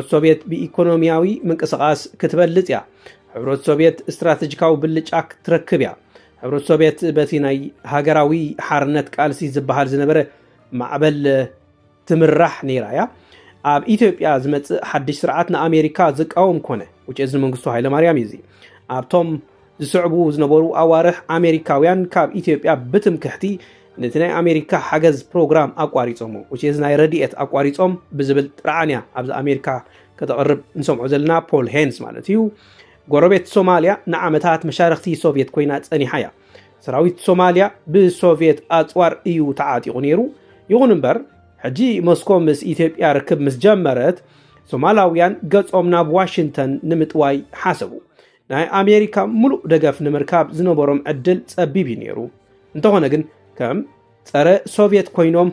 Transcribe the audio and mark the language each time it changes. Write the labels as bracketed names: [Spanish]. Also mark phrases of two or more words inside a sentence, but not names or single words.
[Tigrinya] ሶቪየት ብኢኮኖሚያዊ ምንቅስቓስ ክትበልጽ እያ ሕብረት ሶቪየት ስትራቴጂካዊ ብልጫ ክትረክብ እያ ሕብረት ሶቪየት በቲ ናይ ሃገራዊ ሓርነት ቃልሲ ዝበሃል ዝነበረ ማዕበል ትምራሕ ነይራ እያ ኣብ ኢትዮጵያ ዝመጽእ ሓድሽ ስርዓት ንኣሜሪካ ዝቃወም ኮነ [English] which is [Tigrinya] መንግስቱ ሃይለ ማርያም እዩ ኣብቶም ዝስዕቡ ዝነበሩ ኣዋርሕ ኣሜሪካውያን ካብ ኢትዮጵያ ብትምክሕቲ ነቲ ናይ ኣሜሪካ ሓገዝ ፕሮግራም ኣቋሪጾም [English] which is [Tigrinya] ናይ ረድኤት ኣቋሪጾም ብዝብል ጥራዓንያ ኣብዚ ኣሜሪካ ከተقرب እንሰምዖ ዘለና ፖል ሄንስ ማለት እዩ ጎረቤት ሶማሊያ ንዓመታት መሻርክቲ ሶቪየት ኮይና ጸኒሓ እያ ሰራዊት ሶማሊያ ብሶቪየት ኣጽዋር እዩ ተዓጢቑ ነይሩ ይኹን እምበር ሕጂ ሞስኮ ምስ ኢትዮጵያ ርክብ ምስ ጀመረት ሶማላውያን ገጾም ናብ ዋሽንግተን ንምጥዋይ ሓሰቡ ናይ ኣሜሪካ ሙሉእ ደገፍ ንምርካብ ዝነበሮም ዕድል ጸቢብ ነይሩ እንተኾነ ግን ከም ጸረ ሶቪየት ኮይኖም